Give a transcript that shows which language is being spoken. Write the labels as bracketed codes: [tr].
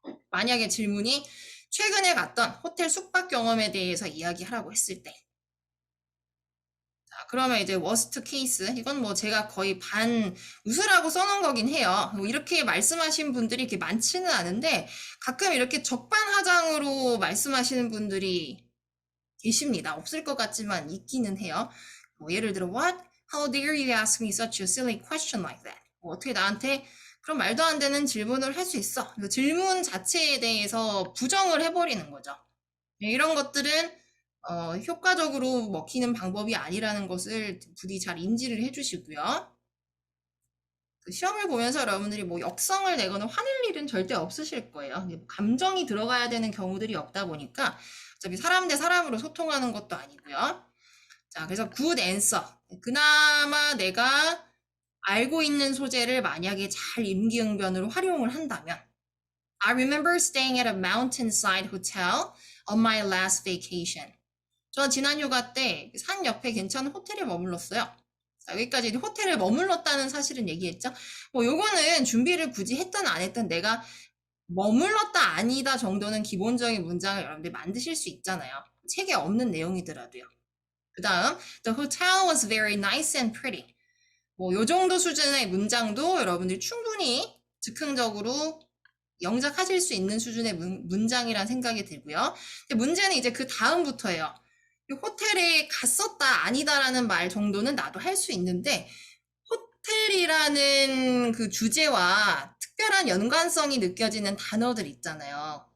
[ko] 만약에 질문이 최근에 갔던 호텔 숙박 경험에 대해서 이야기하라고 했을 때, 자, 그러면 이제 워스트 케이스, 이건 뭐 제가 거의 반 웃으라고 써놓은 거긴 해요. 뭐 이렇게 말씀하신 분들이 이렇게 많지는 않은데 가끔 이렇게 적반하장으로 말씀하시는 분들이 계십니다. 없을 것 같지만 있기는 해요. 뭐 예를 들어 [en] What? How dare you ask me such a silly question like that? [ko] 뭐 어떻게 나한테 그런 말도 안 되는 질문을 할 수 있어? 질문 자체에 대해서 부정을 해버리는 거죠. 이런 것들은 효과적으로 먹히는 방법이 아니라는 것을 부디 잘 인지를 해주시고요. 그 시험을 보면서 여러분들이 뭐 역성을 내거나 화낼 일은 절대 없으실 거예요. 감정이 들어가야 되는 경우들이 없다 보니까 어차피 사람 대 사람으로 소통하는 것도 아니고요. 자, 그래서 [en] good answer. [ko] 그나마 내가 알고 있는 소재를 만약에 잘 임기응변으로 활용을 한다면 [en] I remember staying at a mountainside hotel on my last vacation. [ko] 저 지난 휴가 때 산 옆에 괜찮은 호텔에 머물렀어요. 자, 여기까지 호텔에 머물렀다는 사실은 얘기했죠. 뭐 요거는 준비를 굳이 했든 안 했든 내가 머물렀다 아니다 정도는 기본적인 문장을 여러분들 만드실 수 있잖아요. 책에 없는 내용이더라도요. 그 다음 [en] The hotel was very nice and pretty. [ko] 뭐 요 정도 수준의 문장도 여러분들이 충분히 즉흥적으로 영작하실 수 있는 수준의 문장이란 생각이 들고요. 근데 문제는 이제 그 다음부터예요. 호텔에 갔었다 아니다라는 말 정도는 나도 할 수 있는데 호텔이라는 그 주제와 특별한 연관성이 느껴지는 단어들 있잖아요.